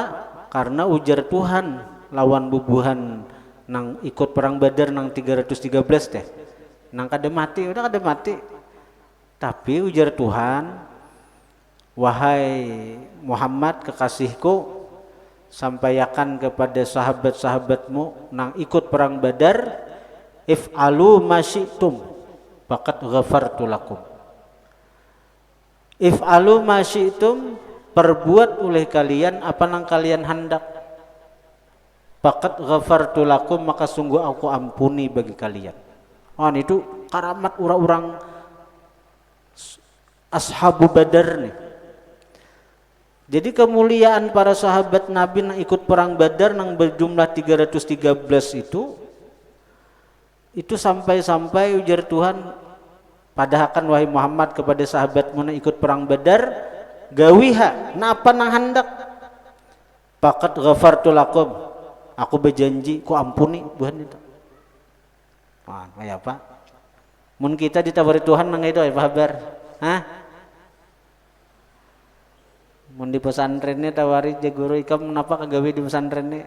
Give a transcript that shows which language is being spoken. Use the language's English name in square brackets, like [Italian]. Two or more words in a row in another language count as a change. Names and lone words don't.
[Banjar] Karena ujar Tuhan lawan bubuhan nang ikut perang Badar nang 313 teh. Nang kada mati, udah kada mati. Tapi ujar Tuhan, wahai Muhammad kekasihku, sampaikan kepada sahabat-sahabatmu nang ikut perang Badar, [Arabic] افعلوا ما شئتم فقد غفرت لكم. افعلوا ما شئتم, [Banjar] perbuat oleh kalian apa nang kalian hendak, [Arabic] فقد غفرت لكم, [Banjar] maka sungguh aku ampuni bagi kalian. Oh, itu karamat orang-orang ashabu Badar nih. [Indonesian] Jadi kemuliaan para sahabat Nabi yang ikut perang Badar yang berjumlah 313 itu sampai-sampai ujar Tuhan, padahkan wahai Muhammad kepada sahabatmu yang ikut perang Badar, [Banjar] gawiha napa nang hendak, [Arabic] فقد غفرت لكم, [Banjar] aku berjanji ku ampuni buhan itu. Wah, kayak apa? Mun kita ditawari Tuhan nang itu apa kabar? Hah? Mun di pesantrennya tawari guru ikam kenapa kagawe di pesantrennya?